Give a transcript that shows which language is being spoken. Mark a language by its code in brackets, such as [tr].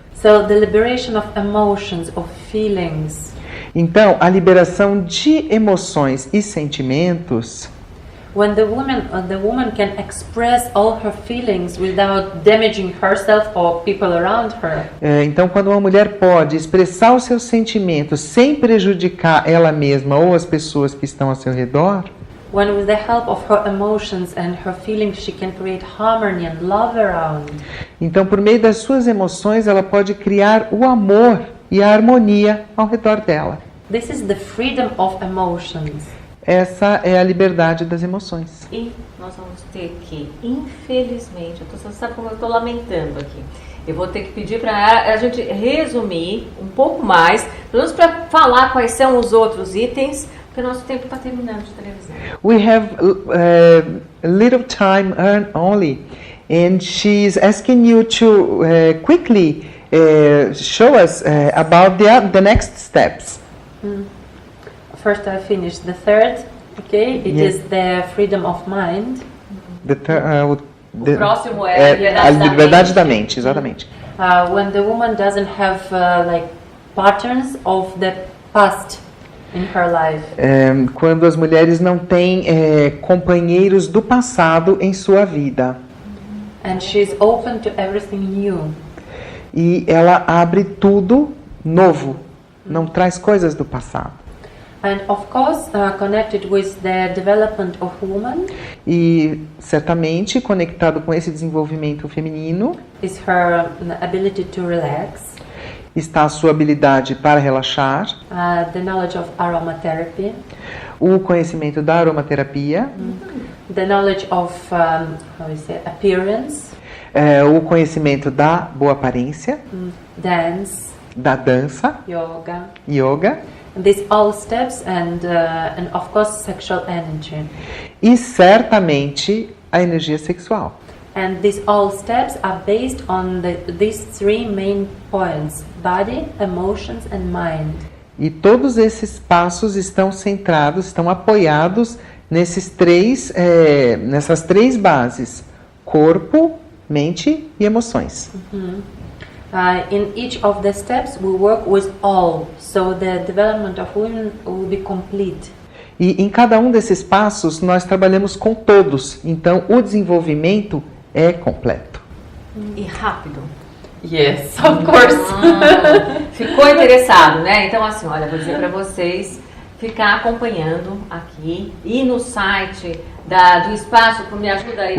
[en] So the liberation of emotions, of feelings. [pt] Então, a liberação de emoções e sentimentos, [en] when the woman can express all her feelings without damaging herself or people around her. [pt] Então, quando uma mulher pode expressar os seus sentimentos sem prejudicar ela mesma ou as pessoas que estão ao seu redor, [en] When with the help of her emotions and her feelings she can create harmony and love around. [pt] então por meio das suas emoções ela pode criar o amor e a harmonia ao redor dela. [en] This is the freedom of emotions. [pt] Essa é a liberdade das emoções. E nós vamos ter que, infelizmente, você sabe como eu estou lamentando aqui. Eu vou ter que pedir para a gente resumir um pouco mais, pelo menos para falar quais são os outros itens, porque o nosso tempo está terminando de televisão. [en] We have a little time only, and she's asking you to quickly show us about the next steps. First I finished the third, okay? It Yes. is the freedom of mind. [pt] O próximo é a liberdade da mente, exatamente. [en] When the woman doesn't have like patterns of the past in her life. [pt] Quando as mulheres não têm companheiros do passado em sua vida. [en] And she's open to everything new. [pt] E ela abre tudo novo, não traz coisas do passado. [en] And of course, connected with the development of woman [pt] E certamente conectado com esse desenvolvimento feminino [en] is her ability to relax, [pt] está a sua habilidade para relaxar, [en] the knowledge of aromatherapy, [pt] o conhecimento da aromaterapia, [en] the knowledge of how we say appearance, [pt] o conhecimento da boa aparência, [en] dance, [pt] da dança, yoga [en] these all steps and of course sexual energy. [pt] e certamente a energia sexual. [en] And these all steps are based on these three main points: body, emotions and mind. [pt] E todos esses passos estão centrados, estão apoiados nessas três bases: corpo, mente e emoções. [en] In each of the steps we work with all, so the development of women will be complete. [pt] E em cada um desses passos nós trabalhamos com todos, então o desenvolvimento é completo. E rápido. [en] Yes, of course. [pt] Ficou interessado, né? Então assim, olha, vou dizer para vocês ficar acompanhando aqui e no site do Espaço, me ajuda aí.